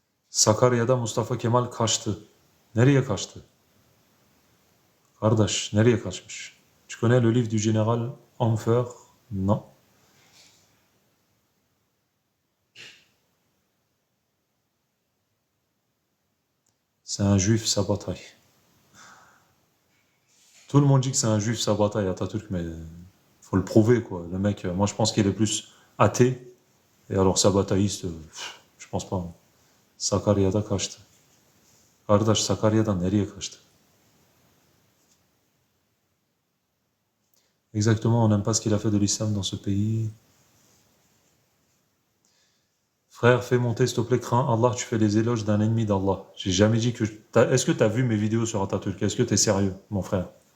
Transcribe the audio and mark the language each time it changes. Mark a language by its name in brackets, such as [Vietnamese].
[Turkish] Sakarya'da Mustafa Kemal kaçtı. Nereye kaçtı? Kardeş, nereye kaçmış? [French] Tu connais le livre du général Hofer? Non. C'est un juif, sa bataille. Tout le monde dit que c'est un juif, sa bataille, Atatürk, mais faut le prouver, quoi. Le mec, moi je pense qu'il est plus athée, et alors sabataïste, je pense pas. [Turkish] Sakarya'da kaçtı. Kardeş, Sakarya'dan nereye kaçtı? [French] Exactement, on n'aime pas ce qu'il a fait de l'islam dans ce pays. Frère, fais monter, s'il te plaît, crains Allah, tu fais les éloges d'un ennemi d'Allah. J'ai jamais dit que... Est-ce que tu as vu mes vidéos sur Atatürk? Est-ce que tu es sérieux, mon frère?